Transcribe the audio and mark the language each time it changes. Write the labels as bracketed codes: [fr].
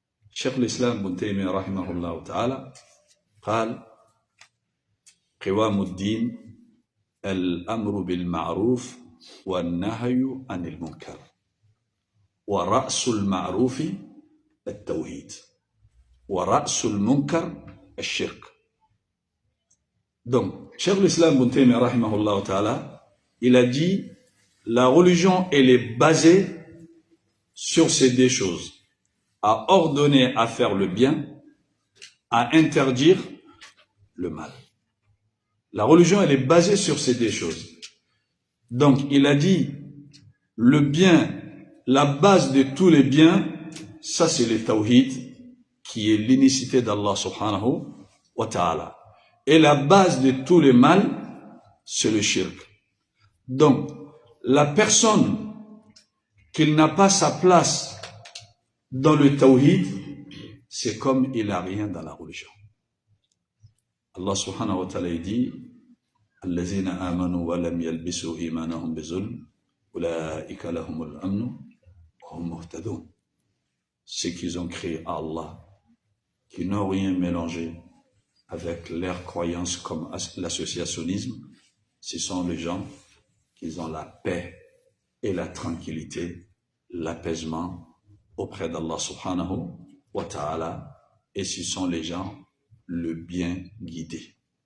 [ar] Cheikh l'Islam Ibn Taymiyyah rahimahullah ta'ala قال قوام الدين الأمر بالمعروف والنهي عن المنكر ورأس المعروف التوحيد ورأس المنكر الشرك. [fr] Donc, Cheikh l'Islam Ibn Taymiyyah rahimahullah ta'ala, il a dit la religion elle est basée sur ces deux choses, à ordonner à faire le bien, à interdire le mal. La religion, elle est basée sur ces deux choses. Donc, il a dit, le bien, la base de tous les biens, ça c'est le tawhid, qui est l'unicité d'Allah subhanahu wa ta'ala. Et la base de tous les mal, c'est le shirk. Donc, la personne qui n'a pas sa place dans le tawhid, c'est comme il n'a rien dans la religion. [ar] Allah subhanahu wa ta'ala dit الذين آمنوا ولم يلبسوا إيمانهم بظلم أولئك لهم الأمن وهم مهتدون. [fr] Ceux qui ont créé à Allah, qui n'ont rien mélangé avec leurs croyances comme l'associationnisme, ce sont les gens qui ont la paix et la tranquillité, l'apaisement auprès d'Allah subhanahu wa ta'ala, et ce sont les gens le bien guidés.